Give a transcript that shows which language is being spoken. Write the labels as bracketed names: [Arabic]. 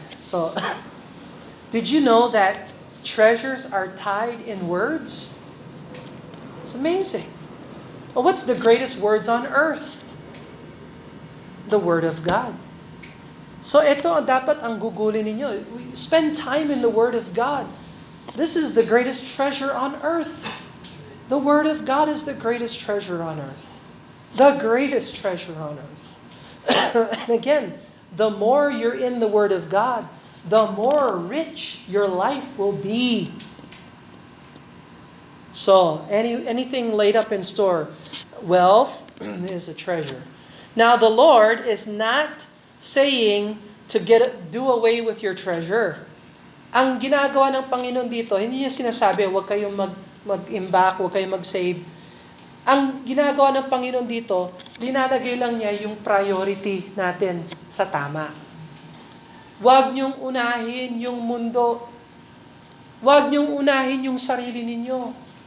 [English] So, did you know that treasures are tied in words? It's amazing. Well, what's the greatest words on earth? The Word of God. [Filipino] So ito dapat ang gugulin ninyo. [English] Spend time in the Word of God. This is the greatest treasure on earth. The Word of God is the greatest treasure on earth. The greatest treasure on earth. And again, the more you're in the Word of God, the more rich your life will be. So, anything laid up in store, wealth is a treasure. Now, the Lord is not saying to do away with your treasure. [Filipino] Ang ginagawa ng Panginoon dito, hindi niya sinasabi, huwag kayong mag-imbak, huwag kayong mag-save. Ang ginagawa ng Panginoon dito, linalagay lang niya yung priority natin sa tama. Huwag niyong unahin yung mundo. Huwag niyong unahin yung sarili ninyo.